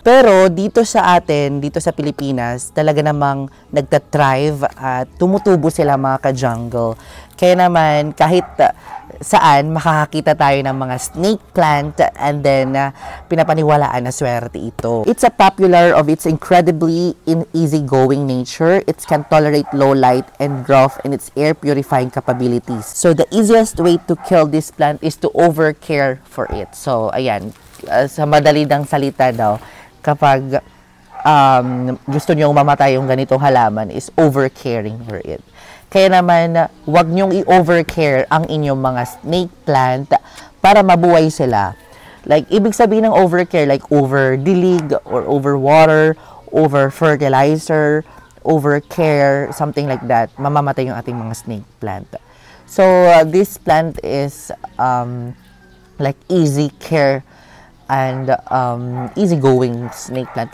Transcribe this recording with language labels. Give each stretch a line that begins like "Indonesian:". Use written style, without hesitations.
Filipino: Pero dito sa atin, dito sa Pilipinas, talaga namang nagtatrive at tumutubo sila mga ka-jungle. Kaya naman, kahit saan makakakita tayo ng mga snake plant
English: and then
Filipino: pinapaniwalaan na swerte ito.
English: It's a popular of its incredibly easygoing nature. It can tolerate low light and drought and its air purifying capabilities. So the easiest way to kill this plant is to overcare for it.
Filipino: So ayan, sa madali ng salita daw, kapag gusto nyo mamatay yung ganitong halaman is overcaring for it. Kaya naman, huwag nyong i-overcare ang inyong mga snake plant para mabuhay sila. Like, ibig sabihin ng overcare, like over-dilig or over-water, over-fertilizer, overcare, something like that. Mamamatay yung ating mga
English: snake plant. So, this plant is like easy care and easy-going snake plant.